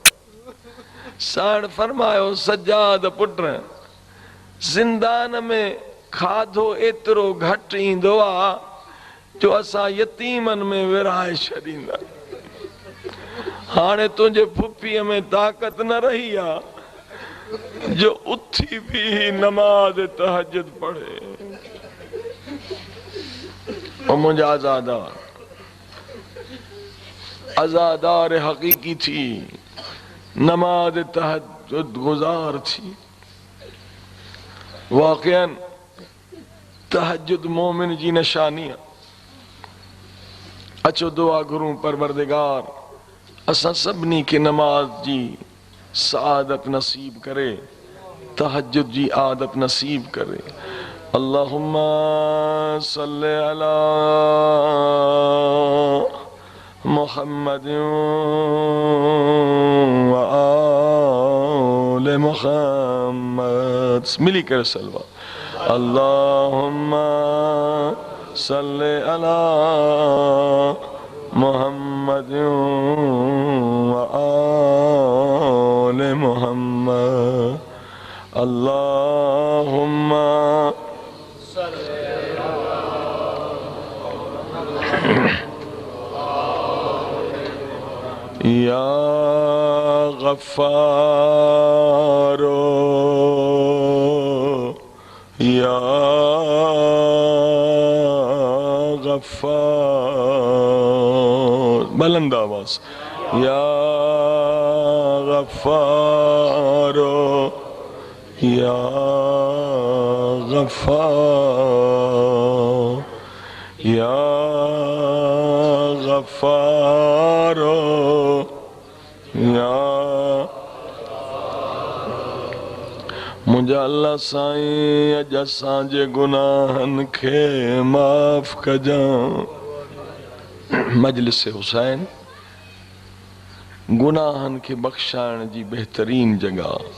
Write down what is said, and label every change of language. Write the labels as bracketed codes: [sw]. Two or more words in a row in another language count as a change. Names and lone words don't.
[sd] साण फरमायो, सज्जाद पुट, ज़िंदान में खाधो एतिरो घटि ईंदो आहे जो असां यतीमनि में विरहाए छॾींदा। हाणे तुंहिंजे फुफीअ में ताक़त न रही आहे जो उथी बि नमाज तहज्जुद पढ़े। और मुंहिंजा आज़ादार हक़ीक़ी थी, नमाज तहज्जुद गुज़ार थी। वाक़िअन तहज्जुद मोमिन जी निशानी आहे। अचो दुआ घुरूं, परवरदिगार असां सभिनी खे नमाज जी सआदत नसीब करे, तहज्जुद जी आदत नसीब करे। [ar] اللهم صل على محمد وآل محمد. [ur] मिली कर सलवा। [ar] اللهم صل على محمد وآل محمد. اللهم يا غفار يا غفار, [ur] बुलंद आवाज, [ar] يا غفار يا غفار يا غفار يا. [sd] मुंहिंजा अल्लाह साईं अॼु असांजे गुनाहनि खे माफ़ कजां। मजलिस हुसैन गुनाहनि खे बख़्शाइण जी बहितरीन जॻह।